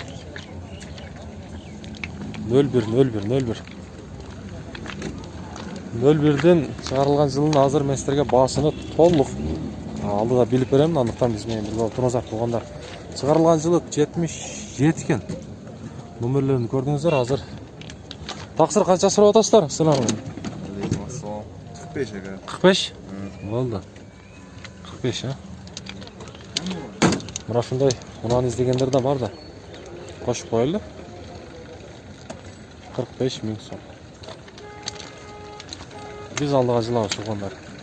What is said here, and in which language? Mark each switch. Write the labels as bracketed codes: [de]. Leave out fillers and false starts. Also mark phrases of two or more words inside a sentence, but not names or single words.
[ky] 01'den чыгарылган жылдын азыр мен силерге баасыны толук алдыга билип берем, андыктан биз менен бирге отурыңыздар туугандар. Чыгарылган жылы 77 экен. Номерлерин көрдүңүздөр азыр. Таксыр канча сурап атасыздар? [uz] Assalomu alaykum. 45 aka. 45? [ky] Болду. 45 ha. Мына ушундай унаны издегендер да бар да. Кошуп коелу. 45 000 сом. Биз алдыга жылабыз туугандар.